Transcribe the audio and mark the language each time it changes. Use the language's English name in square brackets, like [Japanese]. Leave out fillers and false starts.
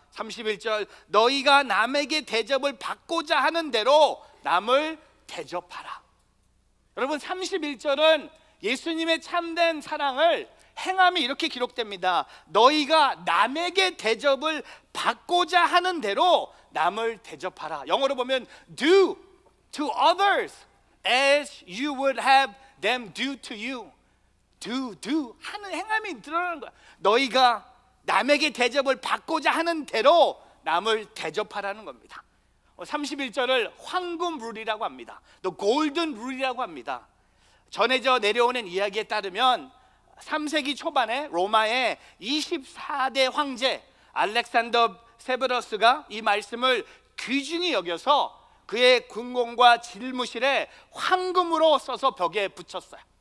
[Korean] 31절, 너희가 남에게 대접을 받고자 하는 대로 남을 대접하라. 여러분, 31절은 예수님의 참된 사랑을 행함이 이렇게 기록됩니다. 너희가 남에게 대접을 받고자 하는 대로 남을 대접하라. 영어로 보면 [English] do to others as you would have them do to you. [Korean] do 하는 행함이 드러나는 거야. 너희가 남에게 대접을 받고자 하는 대로 남을 대접하라는 겁니다. 31절을 황금 룰이라고 합니다. 또 골든 룰이라고 합니다. 전해져 내려오는 이야기에 따르면 3세기 초반에 로마의 24대 황제 알렉산더 세베러스가 이 말씀을 귀중히 여겨서 그의 궁궐과 질무실에 황금으로 써서 벽에 붙였어요.